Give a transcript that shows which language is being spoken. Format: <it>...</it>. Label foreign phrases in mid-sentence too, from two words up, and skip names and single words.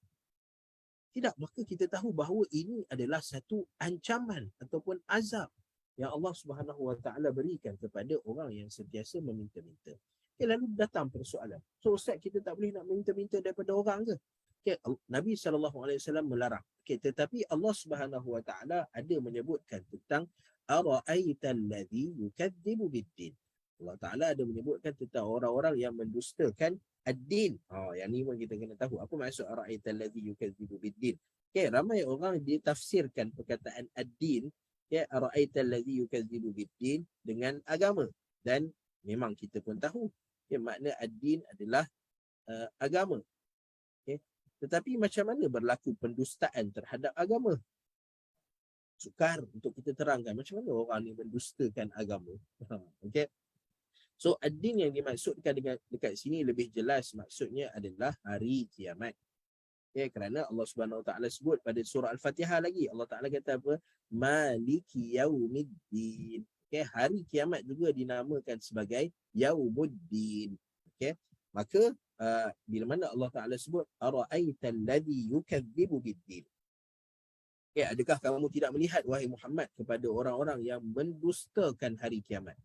<ms>Tidak, maka kita tahu bahawa ini adalah satu ancaman ataupun azab yang Allah</ms> <ar>سبحانه وتعالى</ar> <ms>berikan kepada orang yang sentiasa meminta-minta. Okay, lalu datang persoalan. So Ustaz, kita tak boleh nak minta-minta daripada orang ke? Okay, Nabi SAW melarang. Okay, tetapi Allah</ms> <ar>سبحانه وتعالى</ar> <ms>ada menyebutkan tentang</ms> <ar>أرأيت الذي يكذب بالدين.</ar> <ms>Allah Taala ada menyebutkan tentang orang-orang yang mendustakan ad-din. Yang ni pun kita kena tahu. Apa maksud</ms> <ar>أرأيت الذي يكذب بالدين?</ar> <ms>Okay, ramai orang dia tafsirkan perkataan ad-din, ya,</ms> <ar>أرأيت الذي يكذب بالدين</ar> <ms>dengan agama. Dan memang kita pun tahu, ya, makna ad-din adalah agama. Okay. Tetapi macam mana berlaku pendustaan terhadap agama? Sukar untuk kita terangkan macam mana orang ni mendustakan agama. Okay. So ad-din yang dimaksudkan dengan dekat sini lebih jelas maksudnya adalah hari kiamat. Okay, kerana Allah</ms> <ar>سبحانه وتعالى</ar> <ms>sebut pada surah Al-Fatihah lagi. Allah Taala kata apa?</ms> <ar>مالك يوم الدين.</ar> <ms>Okay, hari kiamat juga dinamakan sebagai Yaumuddin. Okay, maka bila mana Allah Taala sebut</ms> <ar>أرأيت الذي يكذب بالدين.</ar> <ms>Okay, adakah kamu tidak melihat wahai Muhammad kepada orang-orang yang mendustakan hari kiamat?</ms>